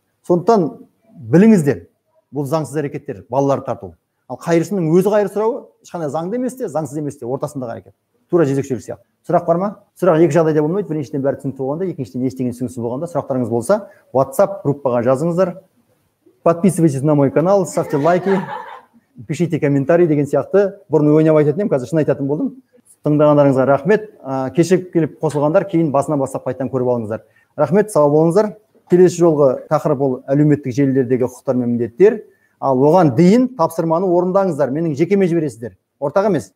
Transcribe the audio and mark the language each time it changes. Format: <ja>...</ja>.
<kk>Сондықтан біліңіздер, бұл заңсыз әрекеттер, балаларды тарту. Ал қайыршының өзі қайыр сұрауы ешқандай заңды емес те, заңсыз емес те, ортасындағы әрекет. Тура жезөкшелік сияқты. Сұрақ бар ма? Сұрақ екі жағдайда болмайды. Біріншіден бәрі түсінікті болғанда, екіншіден ештеңе түсініксіз болғанда, сұрақтарыңыз болса, WhatsApp группаға жазыңыздар.</kk> <ru>Подписывайтесь на мой канал, ставьте лайки, пишите комментарий</ru> <kk>деген сияқты. Бұрын ойнап айтатын едім, қазір шын айтатын болдым. Тыңдағандарыңызға рахмет. Кешігіп келіп қосылғандар кейін басынан бастап қайтадан көріп алыңыздар. Рахмет, сау болыңыздар. Келесі жолғы тақырып ол әлеуметтік желілердегі құқықтар мен міндеттер. Ал оған дейін тапсырманы орындаңыздар. Менің жекеме жібересіздер. Ортақ емес.</kk>